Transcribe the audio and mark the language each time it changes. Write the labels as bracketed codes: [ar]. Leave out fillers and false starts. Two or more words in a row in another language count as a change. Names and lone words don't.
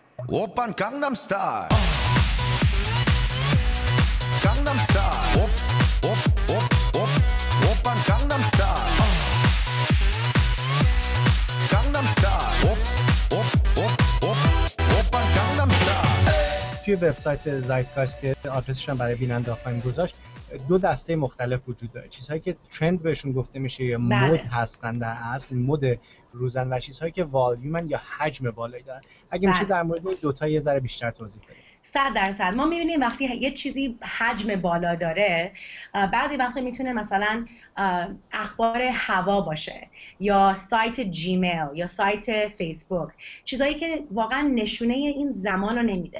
[ko] 오빤 강남스타일 강남스타일 오빤 강남스타일 강남스타일 오빤 강남스타일. [fa] توی وبسایت زایدگایست که آدرسش هم برای بیننده خواهیم گذاشت، دو دسته مختلف وجود داره. چیزهایی که ترند بهشون گفته میشه یا مد هستن، در اصل مد روزن، و چیزهایی که والیومن یا حجم بالایی دارن. اگه میشه در مورد این دو تا یه ذره بیشتر توضیح بدید. 100% ما میبینیم وقتی یه چیزی حجم بالا داره، بعضی وقتا میتونه مثلا اخبار هوا باشه یا سایت جیمیل یا سایت فیسبوک، چیزایی که واقعا نشونه این زمان رو نمیده.